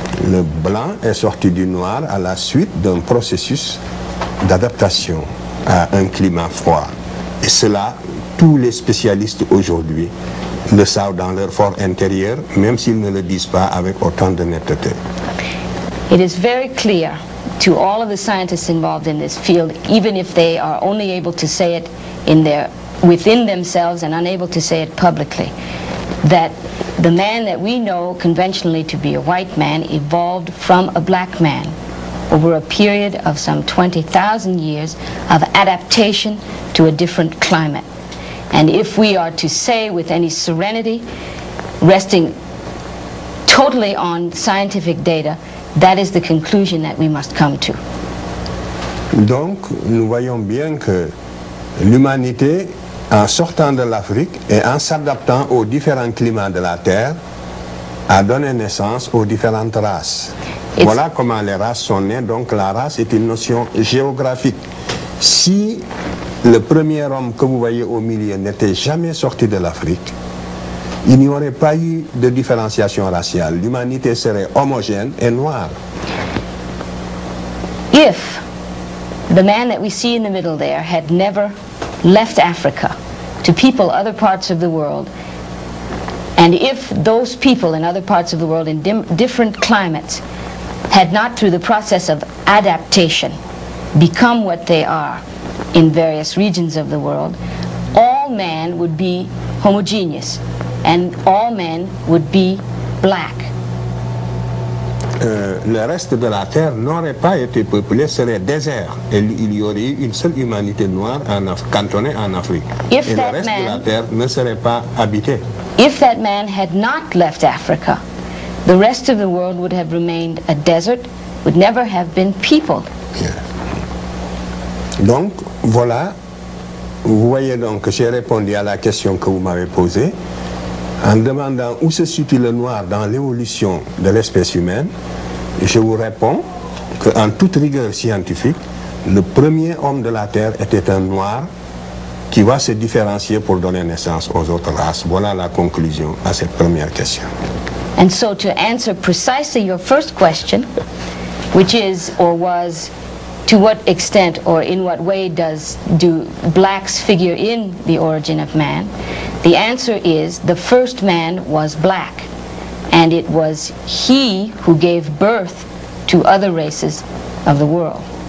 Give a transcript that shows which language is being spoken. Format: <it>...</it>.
<fr>Le blanc est sorti du noir à la suite d'un processus d'adaptation à un climat froid. Et cela, tous les spécialistes aujourd'hui le savent dans leur fort intérieur, même s'ils ne le disent pas avec autant de netteté.</fr> <en>It is very clear to all of the scientists involved in this field, even if they are only able to say it within themselves and unable to say it publicly, that the man that we know conventionally to be a white man evolved from a black man over a period of some 20,000 years of adaptation to a different climate. And if we are to say with any serenity, resting totally on scientific data, that is the conclusion that we must come to.</en> <fr>Donc, nous voyons bien que l'humanité, en sortant de l'Afrique et en s'adaptant aux différents climats de la Terre, a donné naissance aux différentes races. Voilà comment les races sont nées. Donc la race est une notion géographique. Si le premier homme que vous voyez au milieu n'était jamais sorti de l'Afrique, il n'y aurait pas eu de différenciation raciale. L'humanité serait homogène et noire.</fr> <en>If the man that we see in the middle there had never left Africa to people other parts of the world, and if those people in other parts of the world in different climates had not, through the process of adaptation, become what they are in various regions of the world, all man would be homogeneous and all men would be black.</en> <fr>Le reste de la terre n'aurait pas été peuplé, serait désert. Et il y aurait eu une seule humanité noire cantonnée en Afrique. Et le reste de la terre ne serait pas habité.</fr> <en>If that man had not left Africa, the rest of the world would have remained a desert, would never have been peopled. Yeah.</en> <fr>Donc, voilà, vous voyez donc que j'ai répondu à la question que vous m'avez posée en demandant où se situe le noir dans l'évolution de l'espèce humaine. Je vous réponds qu'en toute rigueur scientifique, le premier homme de la Terre était un noir qui va se différencier pour donner naissance aux autres races. Voilà la conclusion à cette première question.</fr> <en>And so to answer precisely your first question, which is or was, to what extent or in what way do blacks figure in the origin of man, the answer is the first man was black, and it was he who gave birth to other races of the world.</en>